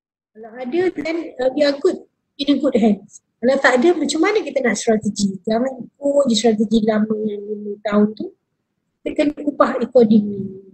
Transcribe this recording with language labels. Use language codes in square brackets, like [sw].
[ms] Kalau ada [en] then we are good, in a good hands. [ms] Kalau tak ada macam mana kita nak strategi? Jangan ikut je strategi lama yang 5 tahun tu. Kita kena ubah accordingly.